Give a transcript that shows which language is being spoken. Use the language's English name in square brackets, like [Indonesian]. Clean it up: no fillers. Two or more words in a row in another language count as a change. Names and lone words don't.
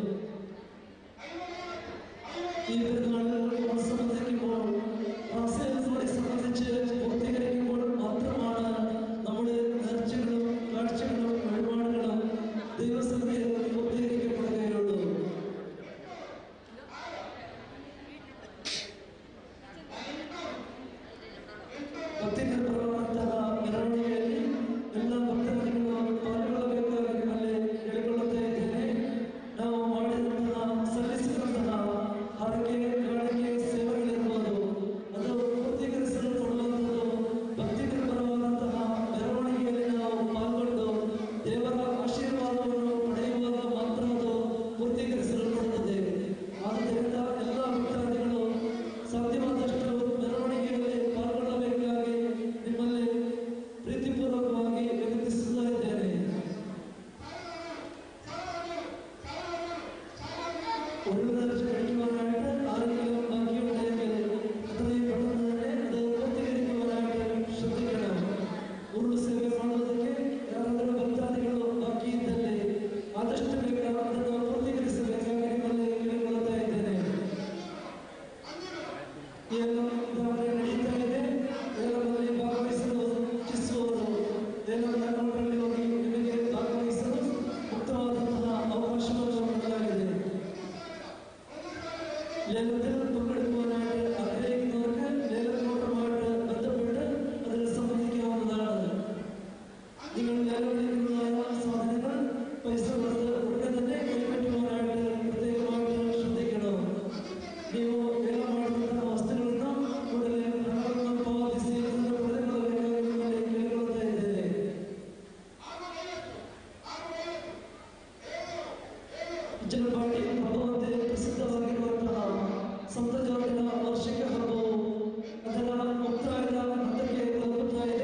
[Malayalam] ഈ പെരുന്നാളുകൾ സംബന്ധിക്കുമ്പോൾ പ്രാസംഗികളെ സംബന്ധിച്ച് പൂർത്തീകരിക്കുമ്പോൾ മാത്രമാണ് നമ്മുടെ നേർച്ചകളും കാഴ്ചകളും വഴിപാടുകളും ദൈവസന്നിധിയിൽ പൂർത്തീകരിക്കപ്പെടുകയുള്ളൂ. ഭക്തിന്റെ പ്രവർത്തന മെറവണികയിൽ എല്ലാ ഭക്തജനങ്ങളും [Kannada] ಪಾಲ್ಗೊಳ್ಳಬೇಕಾಗಿರುವಲ್ಲಿ ಹೇಳಿಕೊಳ್ಳುತ್ತಾ ಇದ್ದೇನೆ. ನಾವು ಮಾಡಿದಂತಹ ಸಲ್ಲಿಸಿದಂತಹ ಹರಕೆ ಕಾಣಿಕೆ ಸೇವೆಗಳಿರ್ಬೋದು, ಅದು ಪೂರ್ತೀಕರಿಸಲ್ಪಡುವಂಥದ್ದು ಭಕ್ತಿಗೆ ಪರವಾದಂತಹ ಮೆರವಣಿಗೆಯಲ್ಲಿ ನಾವು ಪಾಲ್ಗೊಂಡು ದೇವರ ಆಶೀರ್ವಾದವನ್ನು ಪಡೆಯುವಾಗ ಮಾತ್ರ ಅದು ಪೂರ್ತೀಕರಿಸಲ್ಪಡುತ್ತದೆ. ಆದ್ದರಿಂದ ಎಲ್ಲ ಭಕ್ತಾದಿಗಳು ಸಾಧ್ಯವಾದಷ್ಟು ಮೆರವಣಿಗೆಯಲ್ಲಿ ಪಾಲ್ಗೊಳ್ಳಬೇಕಾಗಿ ನಿಮ್ಮಲ್ಲಿ ಪ್ರೀತಿಪೂರ್ವಕವಾಗಿ ವಿನಂತಿಸುತ್ತಾ ಇದ್ದೇನೆ. [Malayalam] ഒഴിവുനേർച്ച കഴിക്കുവാനായിട്ട് ആരെങ്കിലും ബാക്കിയുണ്ടെങ്കിൽ എത്രയും പെട്ടെന്ന് തന്നെ അത് പൂർത്തീകരിക്കുവാനായിട്ട് ശ്രദ്ധിക്കണം. ഉരുളു സേവ [Kannada] ಮಾಡುವುದಕ್ಕೆ ಯಾರಾದರೂ ಭಕ್ತಾದಿಗಳು ಬಾಕಿ ಇದ್ದಲ್ಲಿ ಆದಷ್ಟು ಬೇಗ ಅದನ್ನು ಪೂರ್ತೀಕರಿಸಬೇಕಾಗಿ ನಿಮ್ಮಲ್ಲಿ ಕೇಳಿಕೊಳ್ಳುತ್ತಾ ಇದ್ದೇನೆ. ಏನು ನಡೀತಾ ಇದೆ, ಏಲದಲ್ಲಿ ಭಾಗವಹಿಸಲು ಇಚ್ಛಿಸುವವರು ಏಲದ ಕೌಂಟರಲ್ಲಿ ಹೋಗಿ ನಿಮಗೆ ಭಾಗವಹಿಸಲು ಮುಕ್ತವಾದಂತಹ ಅವಕಾಶವನ್ನು ನೀಡಲಾಗಿದೆ. [Malayalam] ലേലത്തിൽ പങ്കെടുക്കുവാനായിട്ട് ആഗ്രഹിക്കുന്നവർക്ക് ലേല കൗണ്ടറുമായിട്ട് ബന്ധപ്പെട്ട് അതിൽ സംബന്ധിക്കാവുന്നതാണ്. നിങ്ങൾ ലേലം വിളിക്കുന്നതായ സാധനങ്ങൾ പൈസ കൊടുത്ത് ഉടനെ തന്നെ കൈപ്പറ്റുവാനായിട്ട് പ്രത്യേകമായിട്ട് ശ്രദ്ധിക്കണം. [Kannada] ನೀವು ಲೇಲ ಮಾಡುವಂತಹ ವಸ್ತುಗಳನ್ನು ಕೂಡಲೇ ಹಣವನ್ನು ಪಾವತಿಸಿ ಅದನ್ನು ಪಡೆದುಕೊಳ್ಳಬೇಕಾಗಿ ಕೇಳಿಕೊಳ್ಳುತ್ತಾ ಇದ್ದೇನೆ. ಜಲಪಾಟಿ ಹಬ್ಬವಂತೆ ಪ್ರಸಿದ್ಧವಾಗಿರುವಂತಹ ಸಂತ ಜಾರ್ಜಿನ ವಾರ್ಷಿಕ ಹಬ್ಬವು ಅದರ ಮುಕ್ತಾಯದ ಹಂತಕ್ಕೆ ತಲುಪುತ್ತಾ ಇದೆ.